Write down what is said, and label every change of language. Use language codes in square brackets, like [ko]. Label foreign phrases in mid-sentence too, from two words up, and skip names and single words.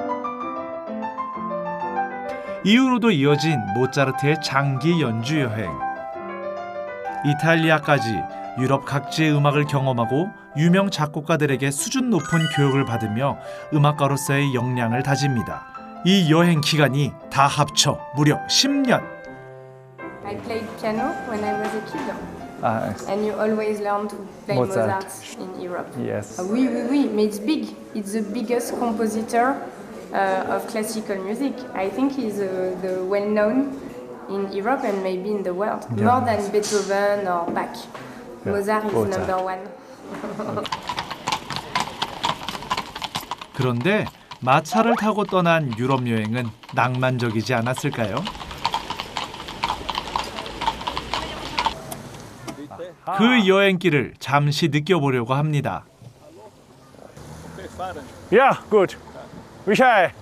[ko] 이후로도 이어진 모차르트의 장기 연주 여행. 이탈리아까지 유럽 각지의 음악을 경험하고 유명 작곡가들에게 수준 높은 교육을 받으며 음악가로서의 역량을 다집니다. 이 여행 기간이 다 합쳐 무려 10년. [en] I played piano when I was a kid. 아, And you always learn to play Mozart. Mozart in Europe. yes. [fr] Oui, oui, oui, [en] but it's big. It's the biggest compositor of classical music. I think he's the well-known in Europe and maybe in the world, more than Beethoven or Bach. Mozart is Mozart. number one. [ko] 그런데 마차를 타고 떠난 유럽 여행은 낭만적이지 않았을까요? 그 여행길을 잠시 느껴보려고 합니다. [de] Ja, gut. Michael.